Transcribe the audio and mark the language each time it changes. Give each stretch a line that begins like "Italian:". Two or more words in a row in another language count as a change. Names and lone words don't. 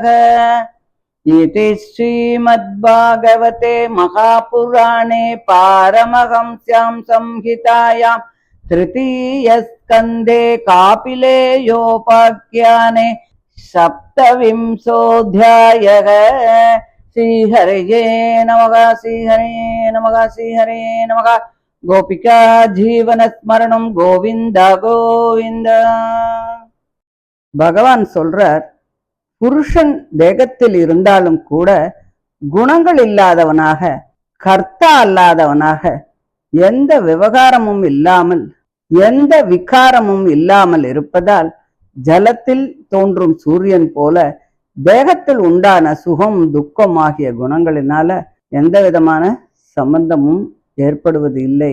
Sanskrit: इति श्रीमद्भागवते महापुराणे पारमहंस्यां संहितायां तृतीयस्कन्धे कापिलेयोपाख्याने सप्तविंशोऽध्यायः। श्रीहरये नमः श्रीहरये नमः श्रीहरये नमः। गोपिका जीवन स्मरणं गोविंद गोविंद।
Tamil: பகவான் சொல்றார், புருஷன் தேகத்தில் இருந்தாலும் கூட குணங்கள் இல்லாதவனாக, கர்த்தா அல்லாதவனாக, எந்த விவகாரமும் இல்லாமல், எந்த விகாரமும் இல்லாமல் இருப்பதால் ஜலத்தில் தோன்றும் சூரியன் போல தேகத்தில் உண்டான சுகம் துக்கம் ஆகிய குணங்களினால எந்த விதமான சம்பந்தமும் ஏற்படுவது இல்லை.